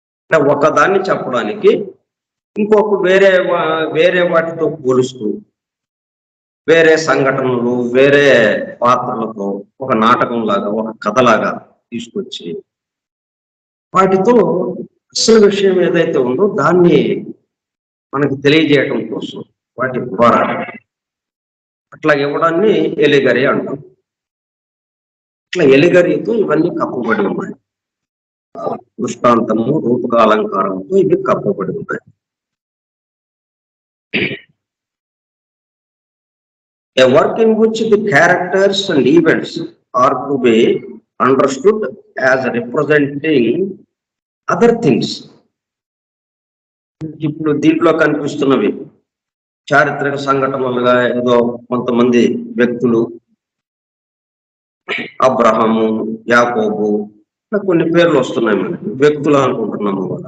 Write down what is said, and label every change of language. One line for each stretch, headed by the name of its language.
Telugu: అంటే ఒకదాన్ని చెప్పడానికి ఇంకొక వేరే వాటితో పోలుస్తూ, వేరే సంఘటనలు, వేరే పాత్రలతో ఒక నాటకం లాగా, ఒక కథలాగా తీసుకొచ్చి వాటితో అసలు విషయం ఏదైతే ఉందో దాన్ని మనకి తెలియజేయటం కోసం వాటి ద్వారా అట్లా ఇవ్వడాన్ని ఎలిగరీ అంటాం. ఇట్లా ఎలిగరీతో ఇవన్నీ కప్పబడి ఉన్నాయి. దృష్టాంతము, రూపకాలంకారంతో ఇవి కప్పబడి ఉన్నాయి.
English: A work in which the characters and events are to be understood as representing other things.
Telugu: ఇప్పుడు దీంట్లో కనిపిస్తున్నవి చారిత్రక సంఘటనలుగా ఏదో కొంతమంది వ్యక్తులు, అబ్రహాము, యాకోబు, కొన్ని పేర్లు వస్తున్నాయి మనకి, వ్యక్తులు అనుకుంటున్నాము.